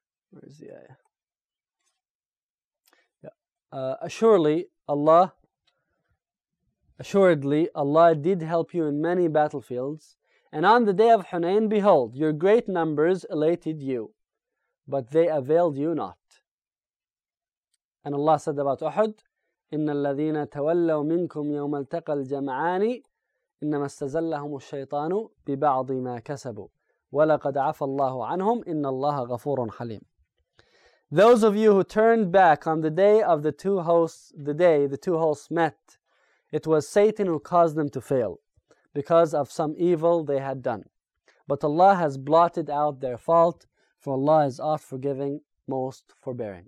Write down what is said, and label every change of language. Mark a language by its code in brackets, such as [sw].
[en] Where is the ayah? Assuredly, Allah did help you in many battlefields, And on the day of Hunayn, behold, your great numbers elated you, but they availed you not. And Allah said about Uhud, [ar] إِنَّ الَّذِينَ تَوَلَّوْا مِنْكُمْ يَوْمَ الْتَقَى الْجَمْعَانِ إِنَّمَا اسْتَزَلَّهُمُ الشَّيْطَانُ بِبَعْضِ مَا كَسَبُوا وَلَقَدْ عَفَى اللَّهُ عَنْهُمْ إِنَّ اللَّهَ غَفُورٌ حَلِيمٌ. [en] Those of you who turned back on the day of the two hosts, the day the two hosts met, it was Satan who caused them to fail because of some evil they had done. But Allah has blotted out their fault, for Allah is oft forgiving, most forbearing.